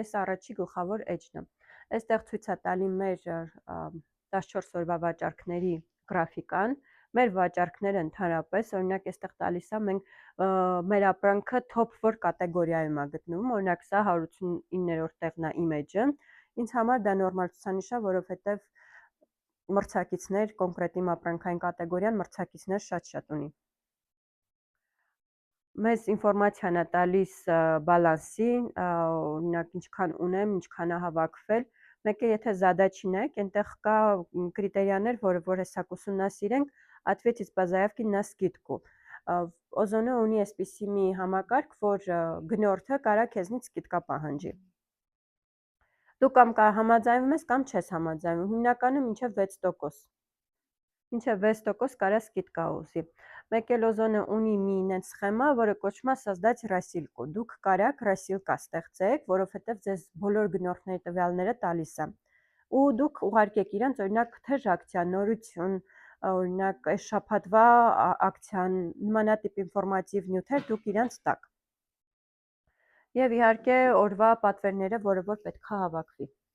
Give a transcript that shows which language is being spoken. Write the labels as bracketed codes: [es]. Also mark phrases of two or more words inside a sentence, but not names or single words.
[hy] այս առաջի գլխավոր edge-ն է։ Այստեղ ցույց է տալի մեր 14 օրվա վաճառքների գրաֆիկան, մեր վաճառքները ընդհանրապես, օրինակ այստեղ տալիս է մենք մեր ապրանքը top որ կատեգորիայում է գտնվում, օրինակ սա 189-րդ տեղն է image-ը, ինձ համար դա նորմալ ցուցանիշ է, որովհետև մրցակիցներ, կոնկրետ իմ ապրանքային կատեգորիան մրցակիցներ շատ ունի։ Մեզ ինֆորմացիան է տալիս բալանսի, օրինակ ինչքան ունեմ, ինչքան է հավաքվել։ Մեկը եթե задачи նայեք, այնտեղ կա կրիտերիաներ, որ հեսակ ուսումնասիրենք, [ru] ответить по заявке на скидку։ [hy] Օզոնը ունի այսպիսի մի համակարգ, որ գնորդը կարա քեզնից սկիդկա պահանջի։ Դու կամ համաձայնվում ես, կամ չես համաձայնվում, հիմնականում մինչև 6%։ Մինչև 6% կարա սկիդկա ուզի։ Մեկ էլ օզոնը ունի մի նենց սխեմա, որը կոչվում է [ru] создать рассылку։ [hy] Դուք կարաք рассылка ստեղծեք, որովհետև ձեզ բոլոր գնորդների տվյալները տալիս է։ Ու դուք ուղարկեք իրանց, օրինակ, թեժ ակցիա, նորություն, օրինակ, այս շաբաթվա ակցիան, նմանատիպ ինֆորմատիվ նյութեր դուք իրանց տաք։ Եվ իհարկե օրվա պատվերները, որը որ պետքա հավաքվի։